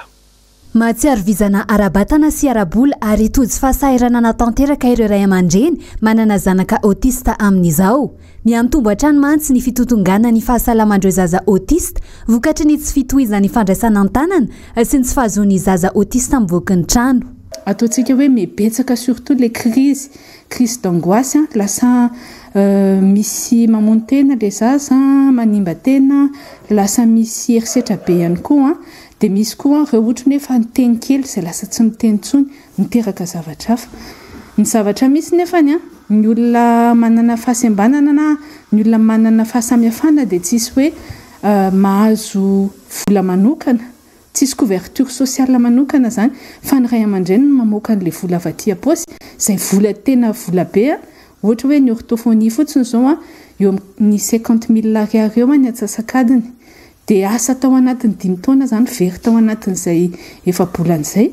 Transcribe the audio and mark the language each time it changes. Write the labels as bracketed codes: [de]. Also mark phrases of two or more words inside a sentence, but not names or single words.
[mg] Mahatsiaro vizana arabatana sy arabola ary tojo fahasairana natanteraka ireo ray aman-dreny manana zanaka autista amin'izao. Miantombo hatrany mantsy ny fitotongana ny fahasalamandreo zaza autista vokatry ny tsy fitohizany fandraisana an-tanana sy ny tsy fahazoany zaza autista mivoaka ny trano. Ataontsika hoe mibetsaka [fr] surtout les crises d'angoisse, [mg] lasa misy mamono tena le zaza, manimba tena, lasa misy erisetra be ihany koa. Dia misy koa ireo ohatrany hoe fa niteny kely izay lasa tsy miteny intsony miteraka zavatra hafa. Ny zavatra misy nefany ny olona manana fahasembanana na ny olona manana fahasamihafana dia tsisy hoe mahazo vola manokana tsisy [fr] couverture sociale [mg] manokana zany fa ny ray aman-dreny mamoaka an'le vola avy aty aposy zay vola tena vola be ohatra hoe ny orthophonie fotsiny zao eo amin'ny 50 000 ariary eo ny atsasakadiny dia asa tao anatin'ny 5 taona zany very tao anatin'izay efa-bolan'izay.